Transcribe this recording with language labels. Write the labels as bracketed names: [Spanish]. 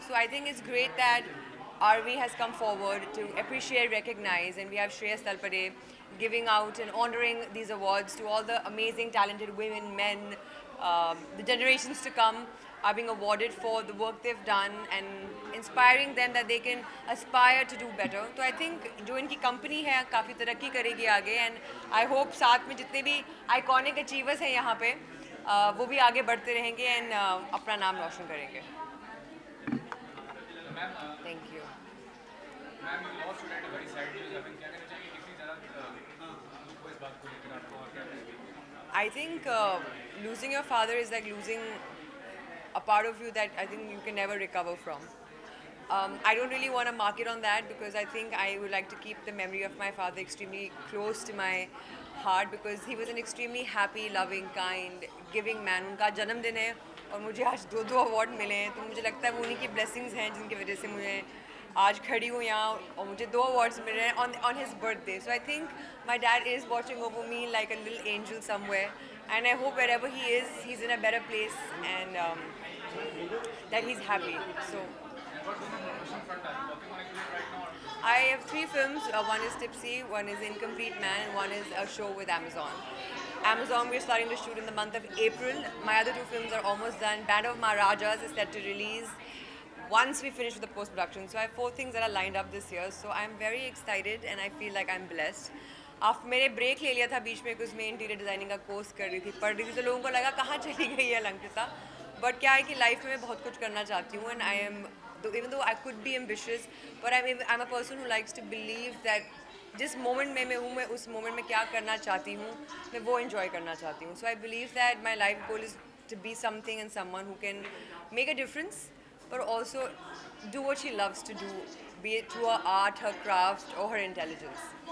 [English] So I think it's great that RV has come forward to appreciate, recognize, and we have Shreyas Talpade giving out and honoring these awards to all the amazing, talented women, men, the generations to come are being awarded for the work they've done and inspiring them that they can aspire to do better. So I think [Hindi] जो इनकी company है काफ़ी तरक्की करेगी आगे [English] and I hope [Hindi] साथ में जितने भी iconic achievers हैं यहाँ पे वो भी आगे बढ़ते रहेंगे and अपना नाम रोशन करेंगे. [English] Thank you. [Hindi] Ma'am [English] You lost today at a very sad news. [Hindi] अभी क्या कहना चाहिए कितनी ज़्यादा दुख को इस बात को लेकर आपको और क्या कहेंगे? [English] I think losing your father is like losing a part of you that I think you can never recover from. I don't really want to mark it on that because I think I would like to keep the memory of my father extremely close to my heart because he was an extremely happy, loving, kind, giving man. [Hindi] उनका जन्मदिन है और मुझे आज दो award मिले हैं तो मुझे लगता है वो उन्हीं की ब्लेसिंग्स हैं जिनकी वजह से मुझे आज खड़ी हूँ यहाँ और मुझे 2 awards मिल रहे हैं [English] on his birthday. So I think my dad is watching over me like a little angel somewhere and I hope wherever he is, he's in a better place and that he's happy. So I have 3 films. One is Tipsy, one is Incomplete Man, and one is a show with Amazon. Amazon, we're starting to shoot in the month of April. My other 2 films are almost done. Band of Maharajas is set to release once we finish with the post-production. So I have 4 things that are lined up this year. So I'm very excited and I feel like I'm blessed. After [Hindi] मैंने break ले लिया था बीच में कुछ मैं interior designing का course कर रही थी पढ़ रही थी तो लोगों को लगा कहाँ चली गई है अलंकृता बट क्या है कि लाइफ में मैं बहुत कुछ करना चाहती हूँ [English] and I am even though I could be ambitious but I'm a person who likes to believe that [Hindi] जिस मोमेंट में मैं हूँ मैं उस मोमेंट में क्या करना चाहती हूँ मैं वो [English] enjoy [Hindi] करना चाहती हूँ. [English] So I believe that my life goal is to be something and someone who can make a difference but also do what she loves to do, be it through her art, her craft or her intelligence.